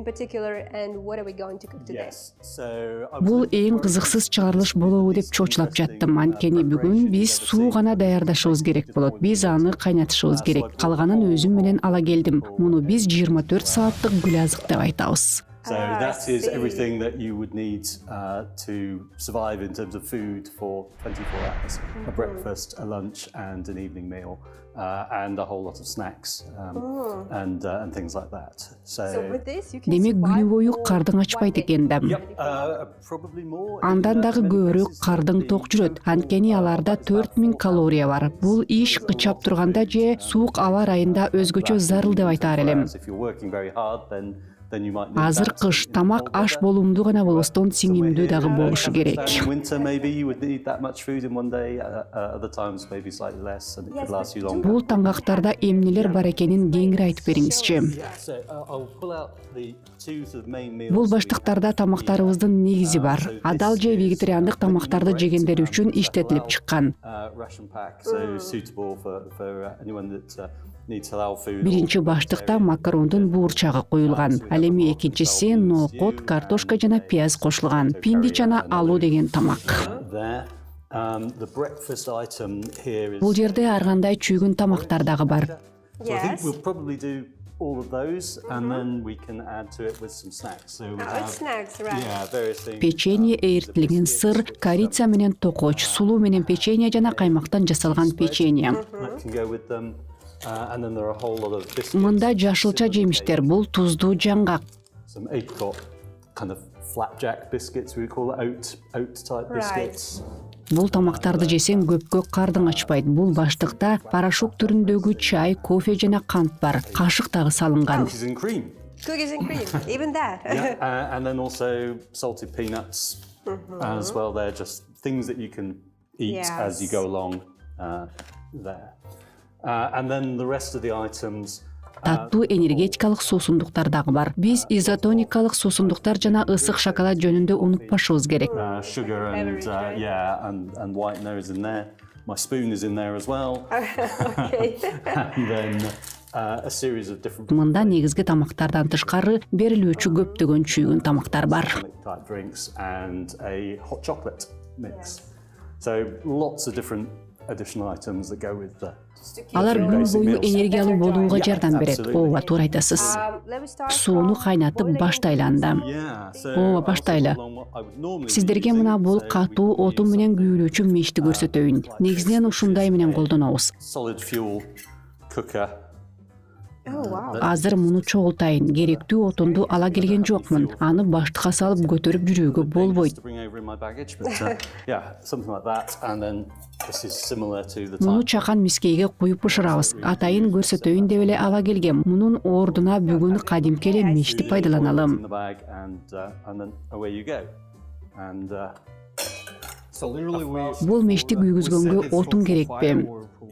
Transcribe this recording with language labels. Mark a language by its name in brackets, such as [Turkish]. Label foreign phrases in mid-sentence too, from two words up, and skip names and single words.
[Kyrgyz] Бул эң кызыксыз чыгарылыш болобу деп чочулап жаттым. Анткени бүгүн биз суу гана даярдашыбыз керек болот. Биз аны кайнатышыбыз керек. Калганын өзүм менен ала келдим. Муну биз 24 сааттык гүл азык деп айтабыз. [English] So that is everything that you would need to survive in terms of food for 24 hours. A breakfast, a lunch and an evening meal. And a whole lot of snacks and things like that. So [Kyrgyz] Демек күнү бою кардың ачпайт экен да. [English] Probably more. [Kyrgyz] Андан дагы көбүрөөк кардың ток жүрөт. Анткени аларда 4000 калория бар. Бул иш кычап турганда же суук аба ырайында өзгөчө зарыл деп айтаар элем. [English] If you're working very hard, then you might need [Kyrgyz] Азыр [English] that. [Kyrgyz] кыш, тамак аш болумдуу гана болбостон сиңимдүү дагы болушу керек. [English] In winter, maybe you would need that much food in one day. Other times, maybe slightly less, and it could last you longer. [Kyrgyz] Бул таңгактарда эмнелер бар экенин кеңири айтып бериңизчи. [English] So I'll pull out the two sort of main meals. [Kyrgyz] Бул баштыктарда тамактарыбыздын негизи бар. Адал же вегетариандык тамактарды жегендер үчүн иштетилип чыккан. [English] Ration pack, so suitable for anyone that needs halal food. [Kyrgyz] Биринчи баштыкта макарондун буурчагы коюлган. Ал эми экинчиси ноокот, картошка жана пияз кошулган. Пинди жана алуу деген тамак. [English] The breakfast item here is. [Kyrgyz] Бул жерде ар кандай чүйгүн тамактар дагы бар. [English] So I think we'll probably do all of those, and then we can add to it with some snacks. So we have Snacks, right? various things. [Kyrgyz] Печенье, эритилген сыр, корица менен токоч, сулуу менен печенье жана каймактан жасалган печенье. [English] That can go with them. And then there are a whole lot of biscuits. [Kyrgyz] Мында жашылча жемиштер, бул туздуу жаңгак. [English] Some apricot kind of flapjack biscuits, we call it oat type biscuits. [Kyrgyz] Бул тамактарды жесең көпкө кардың ачпайт. Бул баштыкта порошок түрүндөгү чай, кофе жана кант бар. Кашык дагы салынган. [English] Cookies and cream. Cookies and cream, even that. And then also salted peanuts as well. They're just things that you can eat as you go along there. And then the rest of the items. [Kyrgyz] Таттуу энергетикалык суусундуктар дагы бар. Биз изотоникалык суусундуктар жана ысык шоколад жөнүндө унутпашыбыз керек. [English] Sugar and whitener is in there. My spoon is in there as well. Okay. And then a series of different [Kyrgyz] Мында негизги тамактардан тышкары берилүүчү көптөгөн чүйгүн тамактар бар. [English] type drinks and a hot chocolate mix. So lots of different additional items that go with the. [Kyrgyz] Алар күн бою энергиялуу болууга жардам берет. Ооба, туура айтасыз. Сууну кайнатып баштайлы анда. Ооба, баштайлы. Сиздерге мына бул катуу отун менен күйүлүүчү мешти көрсөтөйүн. Негизинен ушундай менен колдонобуз. [English] Solid fuel cooker. [Kyrgyz] Азыр муну чогултайын. Керектүү отунду ала келген жокмун. Аны баштыкка салып көтөрүп жүрүүгө болбойт. [English] To bring over in my baggage, but something like that, and then this is similar to the [Kyrgyz] Муну [English] type. [Kyrgyz] чакан мискейге куюп бышырабыз. Атайын көрсөтөйүн деп эле ала келгем. Мунун ордуна бүгүн кадимки эле мешти [English] In [Kyrgyz] пайдаланалым. [English] the bag, and then away you go. And So literally we [Kyrgyz] Бул мешти күйгүзгөнгө отун керекпи?